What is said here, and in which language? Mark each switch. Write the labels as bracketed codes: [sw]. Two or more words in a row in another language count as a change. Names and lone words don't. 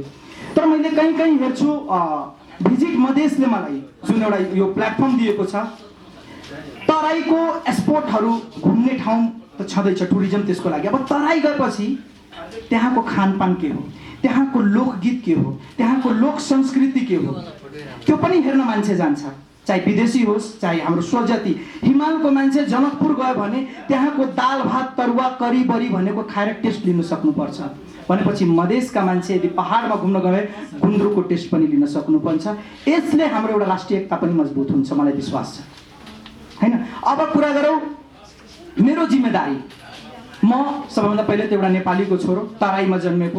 [ne] तर मैले कहीँ हेर्छु भिजिट मधेसले मलाई जुन एउटा यो प्लेटफर्म दिएको छ, तराईको स्पोर्टहरू घुम्ने ठाउँ त छँदैछ टुरिज्म त्यसको लागि। अब तराई गएपछि त्यहाँको खानपान के हो, त्यहाँको लोकगीत के हो, त्यहाँको लोक संस्कृति के हो, त्यो पनि हेर्न मान्छे जान्छ, चाहे विदेशी होस् चाहे हाम्रो स्वजाति। हिमालको मान्छे जनकपुर गयो भने त्यहाँको दाल भात तरुवा करी बरी भनेको खाएर टेस्ट लिन सक्नुपर्छ भनेपछि मधेसका मान्छे यदि पहाडमा घुम्न गए गुन्द्रुकको टेस्ट पनि लिन सक्नुपर्छ। यसले हाम्रो एउटा राष्ट्रिय एकता पनि मजबुत हुन्छ, मलाई विश्वास छ हैन। अब कुरा गरौँ मेरो जिम्मेदारी। म सबैभन्दा पहिले त एउटा नेपालीको छोरो, तराईमा जन्मेको।